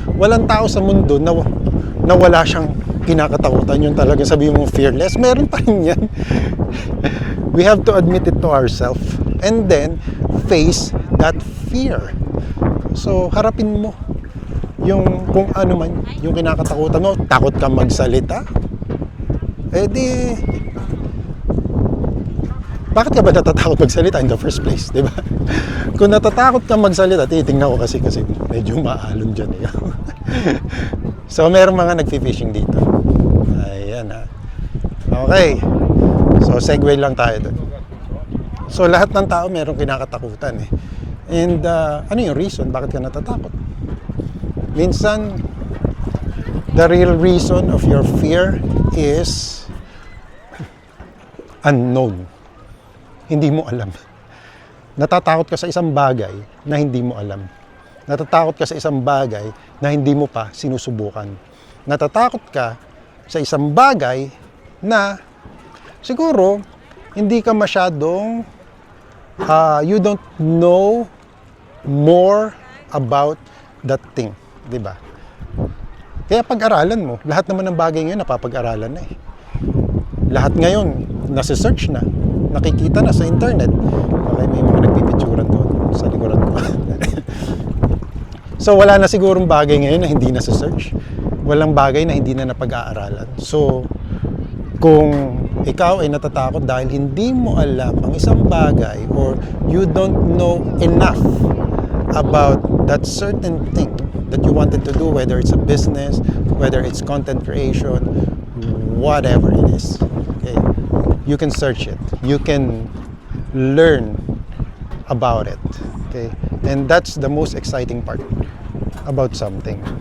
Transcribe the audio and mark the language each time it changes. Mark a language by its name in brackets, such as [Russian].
[Filipino] Walang tao sa mundo na wala siyang kinakatakutan. Yung talaga sabi mo fearless, meron pa rin yan. [English] We have to admit it to ourselves and then face that fear. [Filipino] So, harapin mo yung kung ano man yung kinakatakutan mo. Takot kang magsalita? Eh di, bakit ka ba natatakot magsalita [English] in the first place, [Filipino] di ba? Kung natatakot kang magsalita, titingnan ko kasi medyo maalon dyan. Eh. So, merong mga nagfi-fishing dito. Ayan ha. Okay. So, segue lang tayo doon. So, lahat ng tao merong kinakatakutan eh. And ano yung reason bakit ka natatakot? [English] Minsan, the real reason of your fear is unknown. [Filipino] Hindi mo alam. Natatakot ka sa isang bagay na hindi mo alam. Natatakot ka sa isang bagay na hindi mo pa sinusubukan. Natatakot ka sa isang bagay na siguro hindi ka masyadong [English] you don't know more about that thing, [Filipino] 'di ba? Kaya pag-aralan mo, lahat naman ng bagay ngayon napapag-aralan na eh. Lahat ngayon nasa-search na, nakikita na sa internet. Okay, may mga nagpipicturan doon sa likuran ko. So wala na sigurong bagay ngayon na hindi nasa-search. Walang bagay na hindi na napag-aaralan. [English] So [Filipino] kung ikaw ay natatakot dahil hindi mo alam ang isang bagay [English] or you don't know enough about that certain thing that you wanted to do, whether it's a business, whether it's content creation, whatever it is, okay, you can search it, you can learn about it, okay, and that's the most exciting part about something.